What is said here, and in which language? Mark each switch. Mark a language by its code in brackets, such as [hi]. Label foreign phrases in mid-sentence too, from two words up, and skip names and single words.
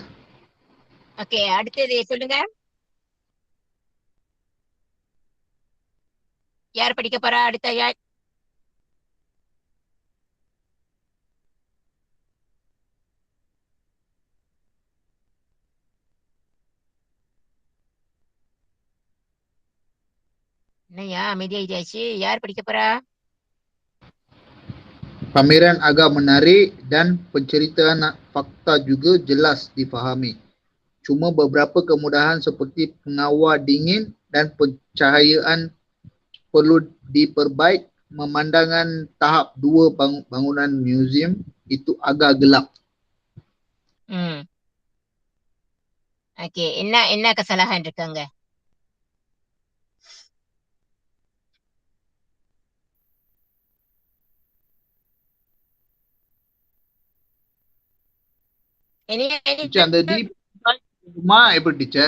[ta] ஓகே, அடுத்தது சொல்லுங்க. யார் படிக்க போறா அடுத்த? யார்? என்னையா அமைதியாயிடுச்சு? யார் படிக்க போறா? [ms] Pameran agak menarik dan penceritaan fakta juga jelas dipahami. Cuma beberapa kemudahan seperti pengawal dingin dan pencahayaan perlu diperbaik. Memandangkan tahap 2 bangunan museum itu agak gelap. [ta] ஓகே, என்ன kesalahan இருக்காங்க? அந்த டீப் எப்படி டீச்சர்